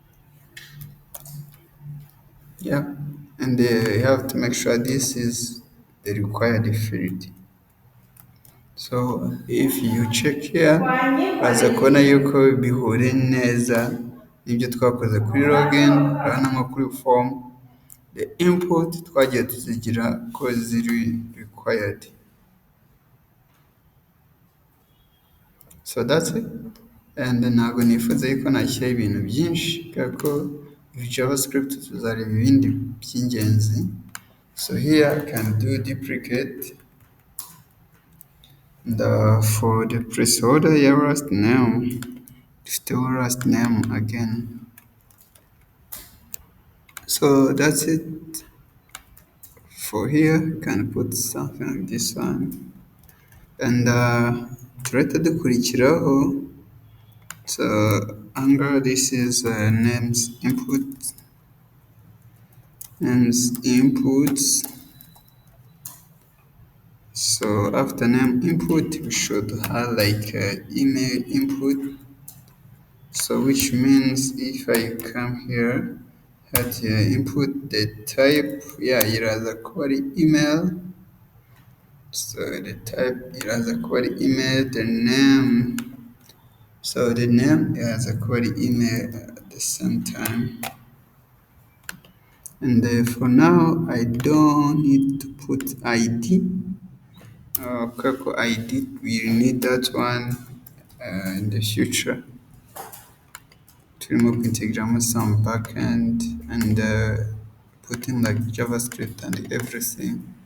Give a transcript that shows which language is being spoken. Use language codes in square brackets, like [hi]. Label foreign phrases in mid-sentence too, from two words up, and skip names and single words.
[en] Yeah, and you have to make sure this is the required field. So if you check here [rw] uraza kubona yuko bihuriye neza n'ibyo twakoze kuri login, urabona nko kuri form [en] the input [rw] twagiye tuzigira ko ziri required. [en] So that's it. [rw] And ntabwo nifuza yuko nashyiraho ibintu byinshi kubera ko JavaScript tuzareba ibindi by'ingenzi. [en] So here I can do duplicate. And for the placeholder ya last name, still last name again. So that's it. For here, you can put something like this one. [rw] And turahita dukurikiraho. [en] So anger, this is names input. Names inputs. So after name input, we should have like email input. So which means if I come here at input the type, yeah, [rw] iraza kuba ari email. [en] So the type [rw] iraza kuba ari [en] email, the name. So the name [rw] iraza kuba ari [en] email at the same time. And for now, I don't need to put ID. ID, we need that one in the future. [rw] Turimo kwintegramo [en] some backend and putting like JavaScript and everything.